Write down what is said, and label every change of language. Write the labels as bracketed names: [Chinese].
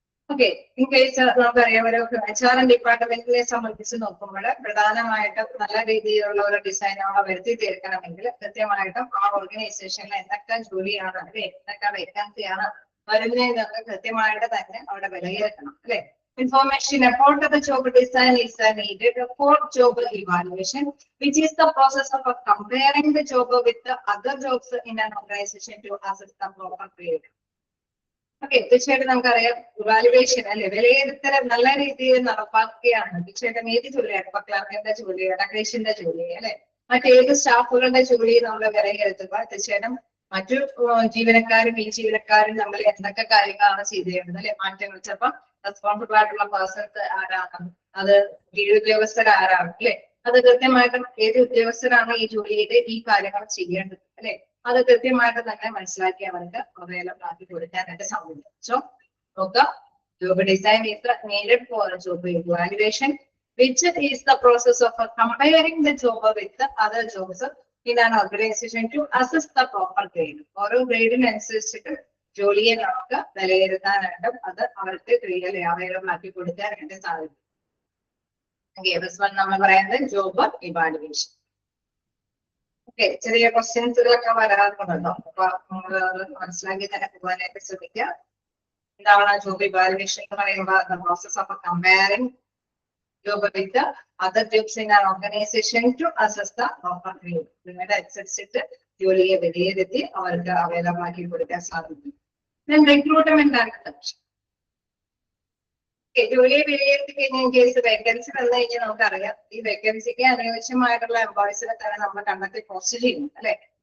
[Malayalam] Okay, in case നമുക്കറിയാം ഒരു HR ഡിപ്പാർട്ട്മെന്റിനെ സംബന്ധിച്ച് നോക്കുമ്പോൾ പ്രധാനമായിട്ടും നല്ല രീതിയിലുള്ള ഒരു ഡിസൈൻ അവിടെ വരുത്തി തീർക്കണമെങ്കിൽ കൃത്യമായിട്ടും ആ ഓർഗനൈസേഷനിൽ എന്തൊക്കെ ജോലിയാണ് എന്തൊക്കെ വേക്കൻസിയാണ് വരുന്നതെന്നൊക്കെ കൃത്യമായിട്ട് തന്നെ അവിടെ വിലയിരുത്തണം അല്ലെ. [English] Information about the job design is needed for job evaluation, which is the process of comparing the job with the other jobs in an organization to assess the proper grade. [Malayalam] Okay, തീർച്ചയായിട്ടും നമുക്കറിയാം evaluation വിലയിരുത്തൽ നല്ല രീതിയിൽ നടപ്പാക്കുകയാണ്. തീർച്ചയായിട്ടും ഏത് ജോലിയാണ്, ഇപ്പൊ ക്ലർക്കിന്റെ ജോലി, ഡെക്കറേഷന്റെ ജോലി മറ്റേത് സ്റ്റാഫുകളുടെ ജോലി നമ്മൾ വിലയിരുത്തുക. തീർച്ചയായിട്ടും മറ്റു ജീവനക്കാരും ഈ ജീവനക്കാരും നമ്മൾ എന്തൊക്കെ കാര്യങ്ങളാണ് ചെയ്തിരുന്നത് മാറ്റങ്ങൾ. ചിലപ്പോൾ റെസ്പോൺസിബിൾ ആയിട്ടുള്ള പേഴ്സൺസ് ആരാണ്, അത് കീഴുദ്യോഗസ്ഥർ ആരാണ് അത് കൃത്യമായിട്ടും ഏത് ഉദ്യോഗസ്ഥരാണ് ഈ ജോലിയുടെ ഈ കാര്യങ്ങൾ ചെയ്യേണ്ടത് അത് കൃത്യമായിട്ട് തന്നെ മനസ്സിലാക്കി അവർക്ക് അവൈലബിൾ ആക്കി കൊടുക്കാനായിട്ട് സാധിക്കും. നോക്കുക, [English] Job design is needed for job evaluation, which is the process of comparing the job with the other jobs in an organization to assess the proper grade. [Malayalam] ഓരോ ഗ്രേഡിനനുസരിച്ചിട്ട് ജോലിയെ നമുക്ക് വിലയിരുത്താനായിട്ടും അത് അവർക്ക് അവൈലബിൾ ആക്കി കൊടുക്കാനായിട്ട് സാധിക്കും. നമ്മൾ പറയുന്നത് ജോബ് ഇവാലുവേഷൻ. ഓക്കെ, ചെറിയ ക്വസ്റ്റ്യൻസുകളൊക്കെ വരാറുണ്ടല്ലോ, അപ്പൊ നമ്മൾ മനസ്സിലാക്കി തന്നെ പോകാനായിട്ട് ശ്രമിക്കുക. എന്താണ് ജോബ് ഇവാലുവേഷൻ എന്ന് പറയുമ്പോൾ [English] the process of comparing job with other jobs in an organization to assess the proper grade. [Malayalam] നിങ്ങളുടെ അനുസരിച്ചിട്ട് ജോലിയെ വിലയിരുത്തി അവർക്ക് അവൈലബിൾ ആക്കി കൊടുക്കാൻ സാധിക്കും. [English] Recruitment and selection. [Malayalam] ജോലിയെ വിലയിരുത്തി കഴിഞ്ഞ കേസ് വേക്കൻസി വന്നു കഴിഞ്ഞാൽ നമുക്കറിയാം ഈ വേക്കൻസിക്ക് അനുയോജ്യമായിട്ടുള്ള എംപ്ലോയീസിനെ തന്നെ നമ്മൾ കണ്ടെത്തി പോസ്റ്റ് ചെയ്യും അല്ലെ.